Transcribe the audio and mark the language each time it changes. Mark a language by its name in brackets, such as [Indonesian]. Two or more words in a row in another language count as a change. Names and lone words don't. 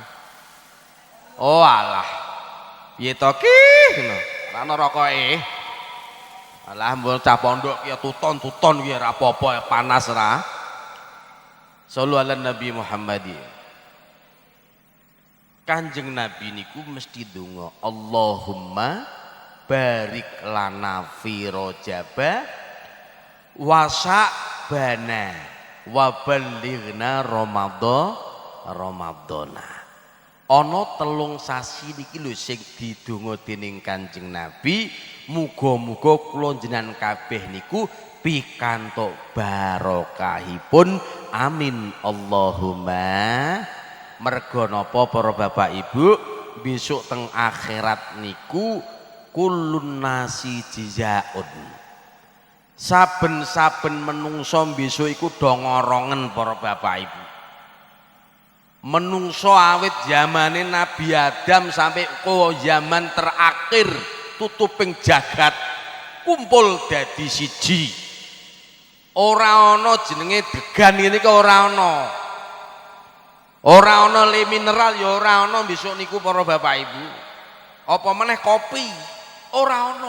[Javanese] Oh alah. Piye to ki? Ngono. Ra ana rokoke. Alah mbok cah pondok ki tuton-tuton ki ora apa-apa panas ra. [Arabic] صلوا على النبي محمد. [Javanese] Kanjeng Nabi niku mesti donga, [Arabic] اللهم بارك لنا في رجب وشعبان وبلغنا رمضان. [Javanese] Ana telung sasi niki lho sing didonga dening Kanjeng Nabi, muga-muga kula jenengan kabeh niku pikantuk barokahipun. [Arabic] آمين اللهم. [Javanese] Merga napa para bapak ibu, besok teng akhirat niku [Arabic] كل الناس جياع. [Javanese] Saben-saben menungso besok iku do ngorongen para bapak ibu. Menungso awit zamane Nabi Adam [Indonesian] sampai ke zaman terakhir [Javanese] tutuping jagat kumpul dadi siji. Ora ana jenenge degan ngene iki ora ana. Ora ana le mineral ya ora ana besok niku para bapak ibu. Apa meneh kopi. ora ana.